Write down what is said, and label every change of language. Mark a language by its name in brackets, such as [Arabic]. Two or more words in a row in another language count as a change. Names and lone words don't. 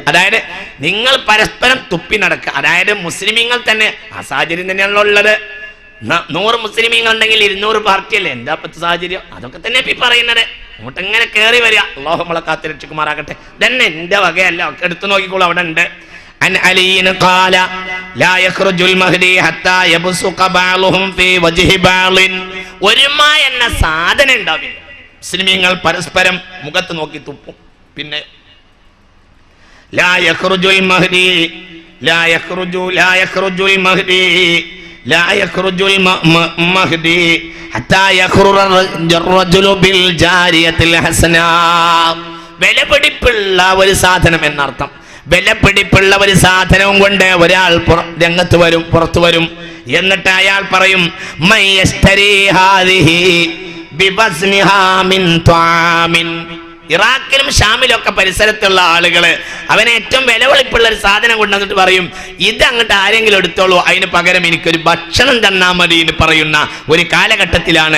[Malayalam] അതായത് നിങ്ങൾ പരസ്പരം തുപ്പി നടക്കുക. അതായത് മുസ്ലിമീങ്ങൾ തന്നെ ആ സാഹചര്യം തന്നെയാണല്ലോ ഉള്ളത്. 100 മുസ്ലിമീങ്ങൾ ഉണ്ടെങ്കിൽ 200 പാർട്ടിയല്ലേ. എന്താ പത്ത് സാഹചര്യം? അതൊക്കെ തന്നെ ഇപ്പൊ പറയുന്നത്. അങ്ങോട്ട് ഇങ്ങനെ കയറി വരിക. അല്ലാഹു നമ്മളെ കാത്ത് രക്ഷിക്കുമാറാകട്ടെ. തന്നെ എന്റെ വകയല്ല, ഒക്കെ എടുത്തു നോക്കിക്കോളൂ, അവിടെ ഉണ്ട്. [Arabic] عن علي قال لا يخرج المهدي حتى يبصق بعضهم في وجه بعض. [Malayalam] ഒരുമ എന്ന സാധനം ഉണ്ടാവില്ല. മുസ്ലിമീങ്ങൾ പരസ്പരം മുഖത്ത് നോക്കി തുപ്പും. [Arabic] പിന്നെ لا يخرج المهدي لا يخرج المهدي حتى يخرج الرجل بالجارية الحسناء. [Malayalam] വിലപിടിപ്പുള്ള ഒരു സാധനം എന്നർത്ഥം. വിലപിടിപ്പുള്ള ഒരു സാധനവും കൊണ്ട് ഒരാൾ രംഗത്ത് വരും, പുറത്തു വരും. എന്നിട്ട് അയാൾ പറയും ഇറാഖിലും ഷാമിലൊക്കെ പരിസരത്തുള്ള ആളുകള് അവന് ഏറ്റവും വിലപിടിപ്പുള്ള ഒരു സാധനം കൊണ്ടുവന്നിട്ട് പറയും, ഇത് അങ്ങോട്ട് ആരെങ്കിലും എടുത്തോളൂ, അതിന് പകരം എനിക്കൊരു ഭക്ഷണം തന്നാ മതി എന്ന് പറയുന്ന ഒരു കാലഘട്ടത്തിലാണ്.